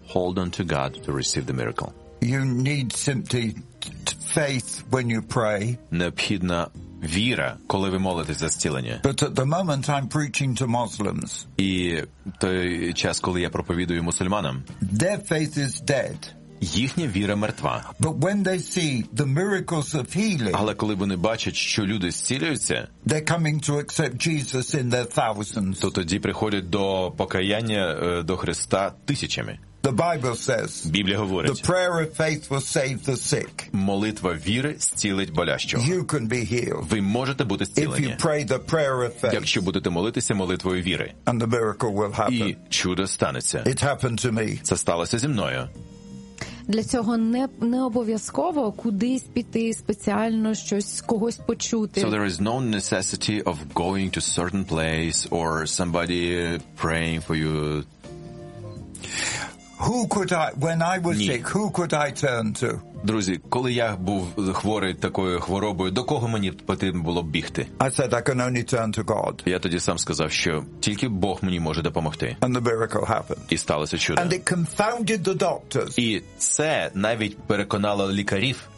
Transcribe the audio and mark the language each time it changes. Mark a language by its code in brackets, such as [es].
[en] Hold on to God to receive the miracle. You need simply faith when you pray. [uk] Необхідна віра, коли ви молитесь за зцілення. [en] But at the moment I'm preaching to Muslims. [uk] І той час, коли я проповідую мусульманам. [en] Their faith is dead. [uk] Їхня віра мертва. [en] But when they see the miracles of healing, [uk] але коли вони бачать, що люди зцілюються, [en] they're coming to accept Jesus in their thousands. [uk] То тоді приходять до покаяння до Христа тисячами. [en] The Bible says, [uk] Біблія говорить, [en] the prayer of faith will save the sick. [uk] Молитва віри зцілить болящого. [en] You can be healed. [uk] Ви можете бути зцілені. [en] If you pray the prayer of faith, [uk] якщо будете молитися молитвою віри. [en] And the miracle will happen. [uk] І чудо станеться. [en] It happened to me. [uk] Це сталося зі мною. Для цього не обов'язково кудись піти спеціально щось когось почути. [en] So there is no necessity of going to certain place or somebody praying for you. Who could I, when I was sick, who could I turn to? [uk] Друзі, коли я був хворий такою хворобою, до кого мені потрібно було б бігти? [en] I said I can only turn to God. [uk] Я тоді сам сказав, що тільки Бог мені може допомогти. [en] And the miracle happened. [uk] І сталося чудо. [en] And it confounded the doctors. [uk] І це навіть переконало лікарів.